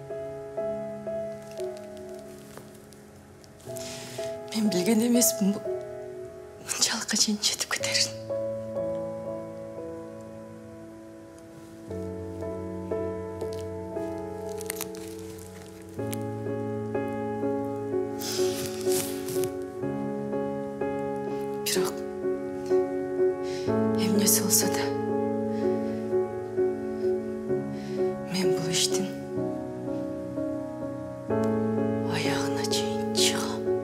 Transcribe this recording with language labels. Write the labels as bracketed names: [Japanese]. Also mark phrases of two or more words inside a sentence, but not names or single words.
[Kazakh] Мен білген емеспін мұншалыққа шейін жетіп кетерін. Бірақ [Kyrgyz] эмнеси болсо да [Kazakh] мен бұл іштің аяғына чейін шығам.